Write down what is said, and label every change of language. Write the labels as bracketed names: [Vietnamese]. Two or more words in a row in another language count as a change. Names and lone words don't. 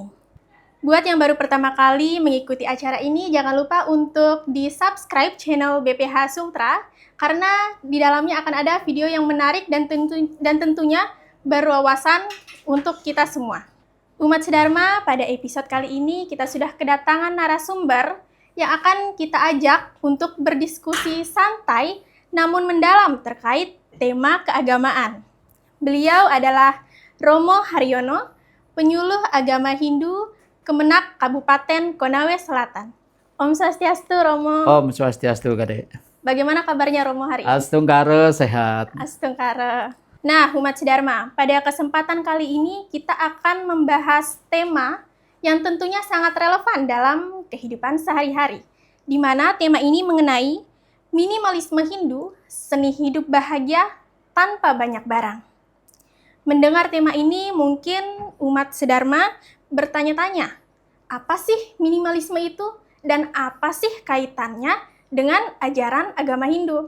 [Indonesian] Buat yang baru pertama kali mengikuti acara ini, jangan lupa untuk di-subscribe channel BPH Sultra, karena di dalamnya akan ada video yang menarik dan tentunya berwawasan untuk kita semua. Umat Sedharma, pada episode kali ini kita sudah kedatangan narasumber yang akan kita ajak untuk berdiskusi santai namun mendalam terkait tema keagamaan. Beliau adalah Romo Haryono, penyuluh agama Hindu Kemenak Kabupaten Konawe Selatan. [Sanskrit] Om Swastiastu, Romo. Om Swastiastu, Kadek. [Indonesian] Bagaimana kabarnya Romo hari ini? Astungkara sehat. Astungkara. Nah, Umat Sedharma, pada kesempatan kali ini kita akan membahas tema yang tentunya sangat relevan dalam kehidupan sehari-hari, di mana tema ini mengenai minimalisme Hindu, seni hidup bahagia tanpa banyak barang. Mendengar tema ini, mungkin Umat Sedharma bertanya-tanya, apa sih minimalisme itu dan apa sih kaitannya dengan ajaran agama Hindu?